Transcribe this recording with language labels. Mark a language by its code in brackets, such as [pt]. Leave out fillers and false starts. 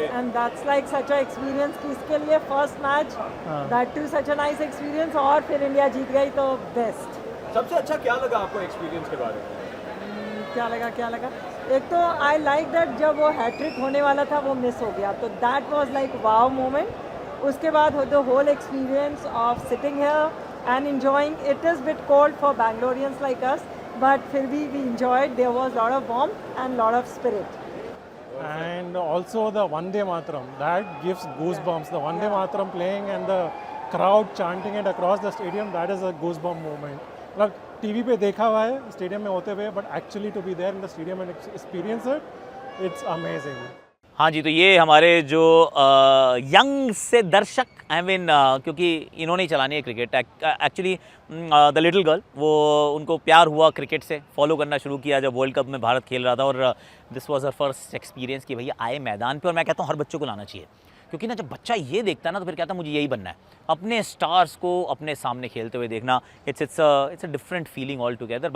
[en] and that's like such a experience [hi] कि इसके लिए [en] first match, that too such a nice experience, [hi] और फिर इंडिया जीत गई तो [en] Best. [hi] सबसे अच्छा क्या लगा आपको एक्सपीरियंस के बारे में? क्या लगा एक तो [en] I like that [hi] जब वो हैट्रिक होने वाला था वो मिस हो गया, तो [en] That was like wow moment. [hi] उसके बाद [en] the whole experience of sitting here and enjoying, it is bit cold for Bangaloreans like us, but [hi] फिर भी [en] we enjoyed, there was lot of warmth and lot of spirit. And also the Vande Mataram, that gives goosebumps. The Vande Mataram playing and the crowd chanting it across the stadium, that is a goosebump moment. [hi] मतलब TV पे देखा हुआ है stadium में होते हुए, [en] But actually to be there in the stadium and experience it, it's amazing. [hi] हाँ जी, तो ये हमारे जो यंग से दर्शक, [en] I mean [hi] क्योंकि इन्होंने ही चलानी है cricket actually, [en] the little girl, [hi] वो उनको प्यार हुआ क्रिकेट से, फॉलो करना शुरू किया जब वर्ल्ड कप में भारत खेल रहा था, और [en] this was her first experience [hi] कि भैया आए मैदान पे। और मैं कहता हूँ हर बच्चों को लाना चाहिए, क्योंकि ना जब बच्चा ये देखता है ना तो फिर कहता है मुझे यही बनना है, अपने स्टार्स को अपने सामने खेलते हुए देखना, [en] It's a different feeling all together.